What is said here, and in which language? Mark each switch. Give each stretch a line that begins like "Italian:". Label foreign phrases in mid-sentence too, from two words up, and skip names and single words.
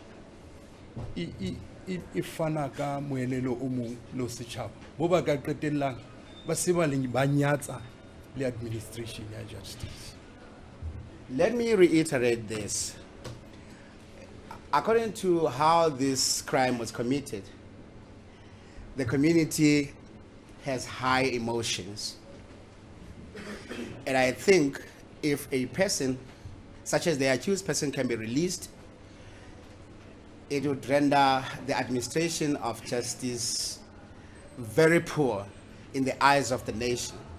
Southern Sotho: e fana ka moelelo o mong le setjhaba bo ba ka qetellang ba se ba leng ba nyatsa le administration ya justice.
English: Let me reiterate this. According to how this crime was committed, the community has high emotions. And I think if a person, such as the accused person, can be released, it would render the administration of justice very poor in the eyes of the nation.